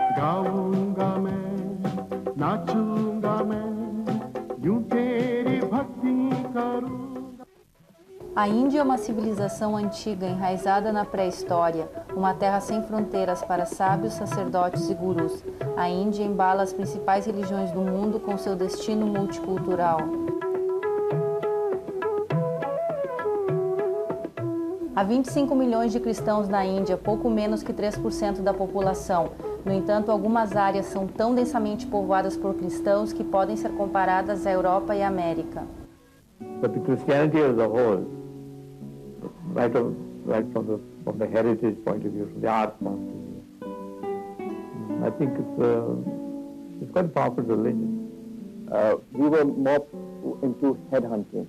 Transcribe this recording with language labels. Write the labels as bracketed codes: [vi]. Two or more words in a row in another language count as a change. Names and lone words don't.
[hi] गाऊंगा मैं, नाचूंगा मैं, यूं तेरी भक्ति करूंगा. [pt] A Índia é uma civilização antiga enraizada na pré-história, uma terra sem fronteiras para sábios, sacerdotes e gurus. A Índia embala as principais religiões do mundo com seu destino multicultural. Há 25 milhões de cristãos na Índia, pouco menos que 3% da população. No entanto, algumas áreas são tão densamente povoadas por cristãos que podem ser comparadas à Europa e à América. [en] But the Christianity as a whole, right from the heritage point of view, from the art point of view, I think it's quite a powerful religion. We were more into headhunting.